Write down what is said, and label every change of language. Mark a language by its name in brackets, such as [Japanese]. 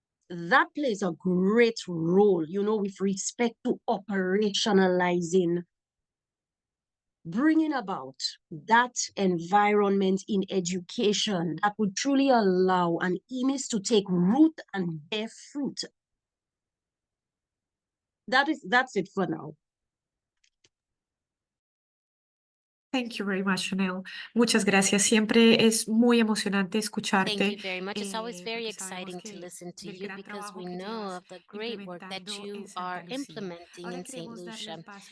[English] That plays a great role, with respect to operationalizing, bringing about that environment in education that would truly allow an EMIS to take root and bear fruit. That's it for now. Thank you very much, Chanel. [Spanish] Muchas gracias. Siempre es muy emocionante escucharte. [English] Thank you very much. It's always very exciting to listen to you because we know of the great work that you are implementing in St. Lucia.